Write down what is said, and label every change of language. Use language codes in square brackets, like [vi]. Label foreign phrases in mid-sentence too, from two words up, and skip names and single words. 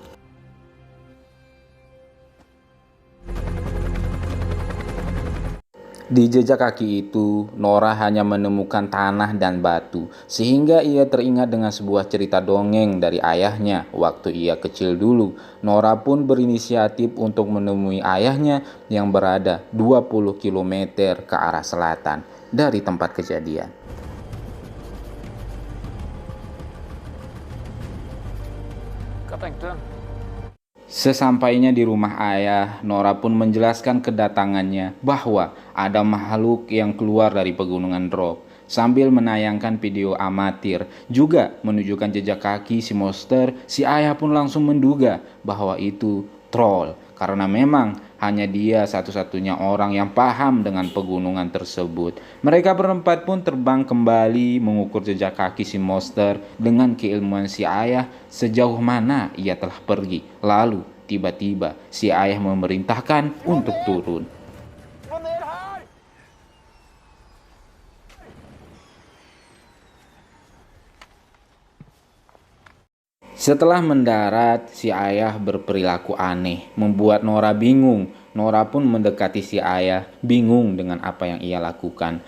[id] Di jejak kaki itu, Nora hanya menemukan tanah dan batu, sehingga ia teringat dengan sebuah cerita dongeng dari ayahnya waktu ia kecil dulu. Nora pun berinisiatif untuk menemui ayahnya yang berada 20 km ke arah selatan dari tempat kejadian. [no] Hva tenkte du? [id] Sesampainya di rumah ayah, Nora pun menjelaskan kedatangannya bahwa ada makhluk yang keluar dari pegunungan Drop. Sambil menayangkan video amatir, juga menunjukkan jejak kaki si monster, si ayah pun langsung menduga bahwa itu troll. Karena memang hanya dia satu-satunya orang yang paham dengan pegunungan tersebut. Mereka berempat pun terbang kembali mengukur jejak kaki si monster dengan keilmuan si ayah sejauh mana ia telah pergi. Lalu tiba-tiba si ayah memerintahkan untuk turun. [no] Få ned her! [id] Setelah mendarat, si ayah berperilaku aneh, membuat Nora bingung. Nora pun mendekati si ayah, bingung dengan apa yang ia lakukan.